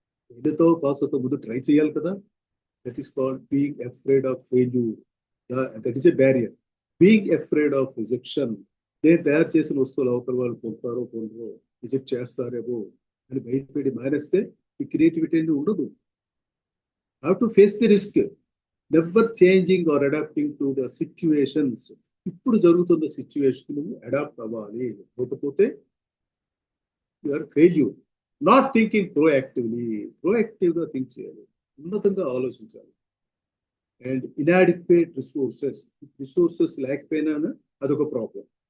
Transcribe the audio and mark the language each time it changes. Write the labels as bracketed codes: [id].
[te] ఫెయిల్తో pass అవుతా ముందు try చేయాలి కదా. [en] That is called being afraid of failure. That is a barrier. Being afraid of rejection. [te] నేను తయారు చేసిన వస్తువులు అవతల వాళ్ళు పొందుతారో పొందరో, రిజెక్ట్ చేస్తారేమో అని భయపడి మానేస్తే ఈ క్రియేటివిటీ అనేది ఉండదు. [en] How to face the risk, never changing or adapting to the situations. [te] ఇప్పుడు జరుగుతున్న సిచ్యువేషన్ అడాప్ట్ అవ్వాలి. లేకపోతే [en] You are failure. Not thinking proactively. [te] ప్రోయాక్టివ్గా think చేయాలి. ఉన్నతంగా ఆలోచించాలి. [en] and inadequate resources [te] లేకపోయినా అదొక ప్రాబ్లం.